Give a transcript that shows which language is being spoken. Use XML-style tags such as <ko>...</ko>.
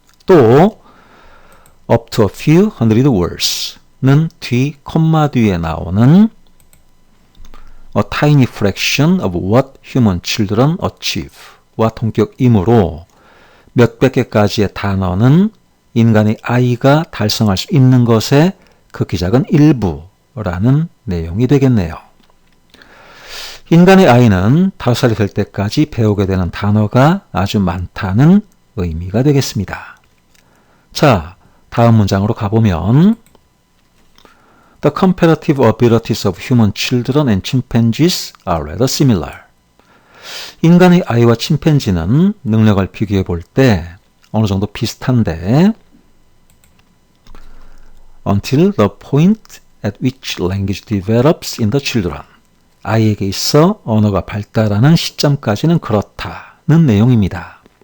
<ko>또</ko> <en>up to a few hundred words</en> <ko>는 뒤 콤마 뒤에 나오는</ko> <en>a tiny fraction of what human children achieve</en> <ko>와 동격이므로 몇백 개까지의 단어는 인간의 아이가 달성할 수 있는 것의 극히 작은 일부라는 내용이 되겠네요. 인간의 아이는 5살이 될 때까지 배우게 되는 단어가 아주 많다는 의미가 되겠습니다. 자, 다음 문장으로 가보면</ko> <en>The comparative abilities of human children and chimpanzees are rather similar.</en> <ko>인간의 아이와 침팬지는 능력을 비교해 볼 때 어느 정도 비슷한데</ko> <en>until the point at which language develops in the children.</en> <ko>아이에게 있어 언어가 발달하는 시점까지는 그렇다는 내용입니다.</ko>